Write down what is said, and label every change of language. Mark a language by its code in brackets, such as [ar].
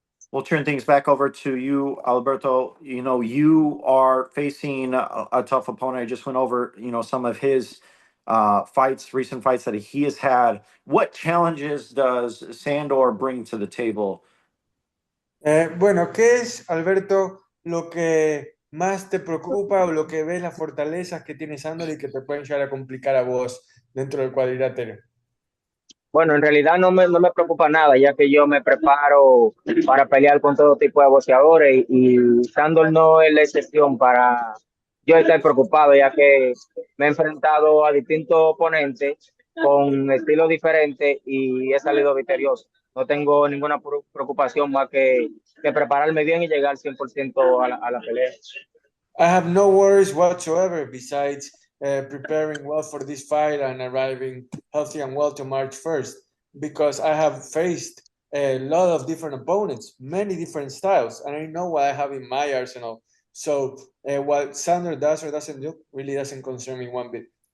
[en] We'll turn things back over to you, Alberto. You know, you are facing a tough opponent. I just went over, you know, some of his fights, recent fights that he has had. What challenges does Sandor bring to the table? [es] Bueno, ¿qué es, Alberto, lo que más te preocupa o lo que ves las fortalezas que tiene Sandor y que te pueden llegar a complicar a vos dentro del cuadrilátero? Bueno, en realidad no me preocupa nada, ya que yo me preparo para pelear con todo tipo de boxeadores y Sandor no es la excepción para yo estar preocupado, ya que me he enfrentado a distintos oponentes con estilos diferentes y he salido victorioso. No tengo ninguna preocupación más que prepararme bien y llegar 100% a la pelea. [en] I have no worries whatsoever besides preparing well for this fight and arriving healthy and well to March 1st, because I have faced a lot of different opponents, many different styles, and I know what I have in my arsenal. So what Sandor does or doesn't do really doesn't concern me one bit.